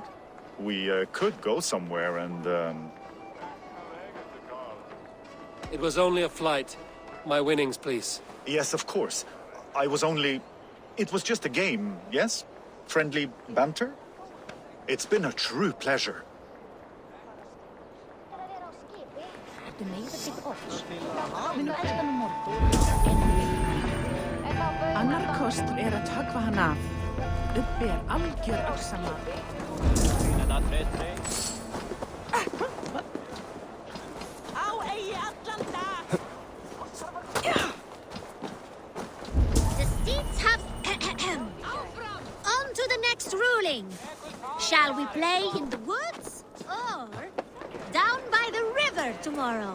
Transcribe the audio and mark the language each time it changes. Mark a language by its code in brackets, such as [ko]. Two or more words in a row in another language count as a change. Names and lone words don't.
[en] We could go somewhere and, It was only a flight. My winnings, please. Yes, of course. It was just a game, yes? Friendly banter? It's been a true pleasure. [is] Annar kostur að höggva hann af. Uppi algjör öxamar. [en] The seats have... On to the next ruling. Shall we play in the woods or down by the river tomorrow?